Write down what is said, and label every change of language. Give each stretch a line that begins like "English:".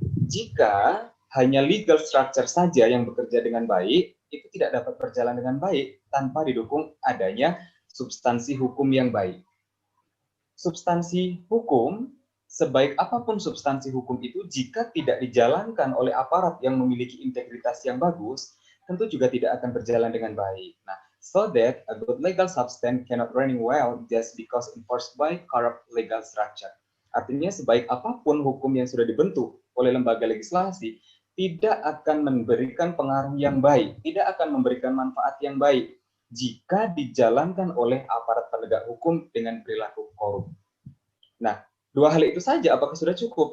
Indonesian: Jika hanya legal structure saja yang bekerja dengan baik, itu tidak dapat berjalan dengan baik tanpa didukung adanya substansi hukum yang baik. Substansi hukum, sebaik apapun substansi hukum itu, jika tidak dijalankan oleh aparat yang memiliki integritas yang bagus, tentu juga tidak akan berjalan dengan baik.
English: Nah, so that a good legal substance cannot running well just because enforced by corrupt legal structure.
Indonesian: Artinya sebaik apapun hukum yang sudah dibentuk oleh lembaga legislasi, tidak akan memberikan pengaruh yang baik, tidak akan memberikan manfaat yang baik jika dijalankan oleh aparat penegak hukum dengan perilaku korup. Nah, dua hal itu saja apakah sudah cukup?